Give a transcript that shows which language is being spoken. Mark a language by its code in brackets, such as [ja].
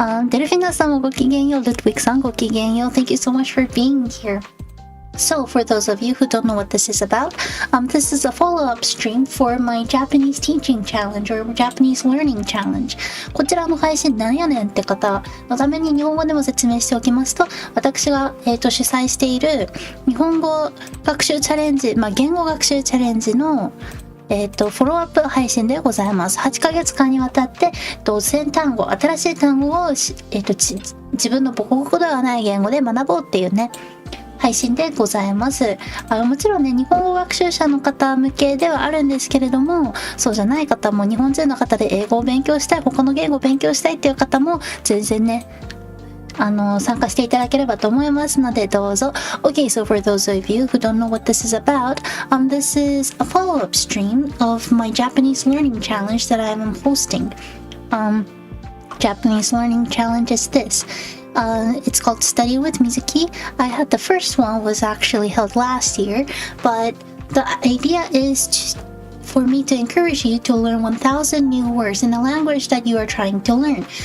[ja] デルフィナさんもごきげんよう。Ludwig さん、ごきげんよう。 [en] Thank you so much for being here. So, for those of you who don't know what this is about, this is a follow-up stream for my Japanese teaching challenge or Japanese learning challenge. [ja] こちらの配信なんやねんって方のために日本語でも説明しておきますと、私が、主催している日本語学習チャレンジ、言語学習チャレンジのフォローアップ配信でございます。 8ヶ月間にわたって、新しい単語を、自分の母国語ではない言語で学ぼうっていうね、配信でございます。もちろんね、日本語学習者の方向けではあるんですけれども、そうじゃない方も、日本人の方で英語を勉強したい、他の言語を勉強したいっていう方も、全然ね、参加していただければと思いますので、どうぞ。 [en] Okay, so for those of you who don't know what this is about, this is a follow-up stream of my Japanese learning challenge that I am hosting. Japanese learning challenge is this.It's called Study with Mizuki. The first one was actually held last year, but the idea is for me to encourage you to learn 1,000 new words in a language that you are trying to learn.